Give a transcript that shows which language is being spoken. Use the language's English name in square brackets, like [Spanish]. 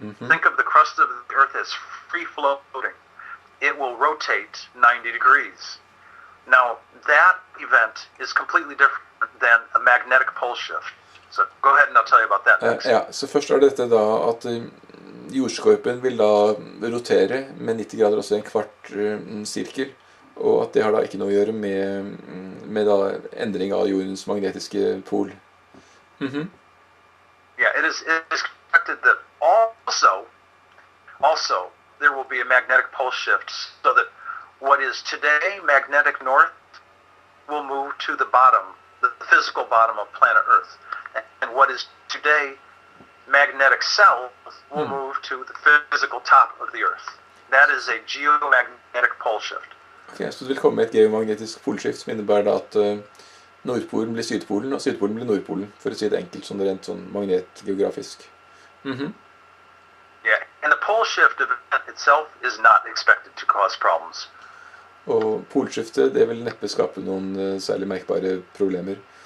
[English] Think of the crust of the Earth as free floating. It will rotate 90 degrees. Now, that event is completely different than a magnetic pole shift. So go ahead and I'll tell you about that next. [Norwegian] Ja, så først er dette da at jordskorpen vil da rotere med 90 grader, også en kvart sirkel, og at det har da ikke noe å gjøre med da endring av jordens magnetiske pol. [English] Yeah, it is expected that also there will be a magnetic pole shift, so that what is today magnetic north will move to the bottom, the physical bottom of planet Earth, and what is today magnetic south will move to the physical top of the Earth. That is a geomagnetic pole shift. [Norwegian] Okay, så det vil komme et geomagnetisk polskift som innebærer da at Nordpolen blir Sydpolen, og Sydpolen blir Nordpolen, for å si det enkelt, sånn rent sånn magnetgeografisk. [English] Yeah, and the pole shift event itself is not expected to cause problems. [Norwegian] Og polskiftet, det vil neppe skape noen særlig merkbare problemer.